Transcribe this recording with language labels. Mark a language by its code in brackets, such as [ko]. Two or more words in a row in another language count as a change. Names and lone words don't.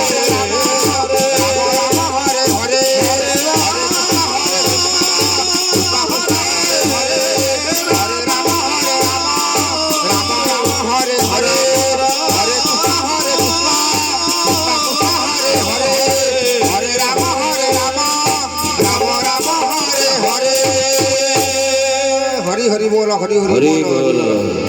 [sa] রাম হরে হরে হরে হরে হরে কৃষ্ণ কৃষ্ণ হরে হরে রাম রাম রাম হরে হরে [bn] হরি হরি বল হরি হরি হরি বল বল